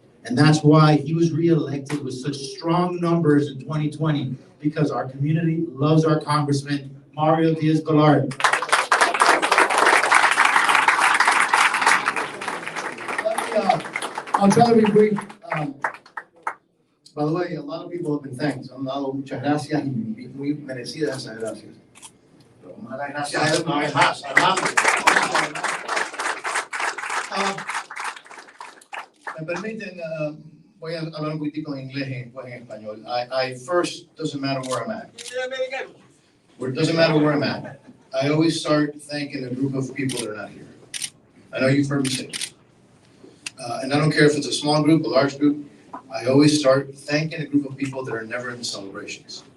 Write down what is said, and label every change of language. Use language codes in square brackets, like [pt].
[en] And that's why he was reelected with such strong numbers in 2020, because our community loves our Congressman, Mario Diaz-Balart. I'll try to be brief. By the way, a lot of people have been thanked. [es] Han dado muchas gracias y muy merecidas esas gracias. Pero malas gracias una vez más. Me permiten, voy a hablar un poquitico en inglés y después en español. [en] I first, doesn't matter where I'm at. It doesn't matter where I'm at. I always start thanking a group of people that are not here. I know you've heard me say this. And I don't care if it's a small group, a large group, I always start thanking a group of people that are never in the celebrations.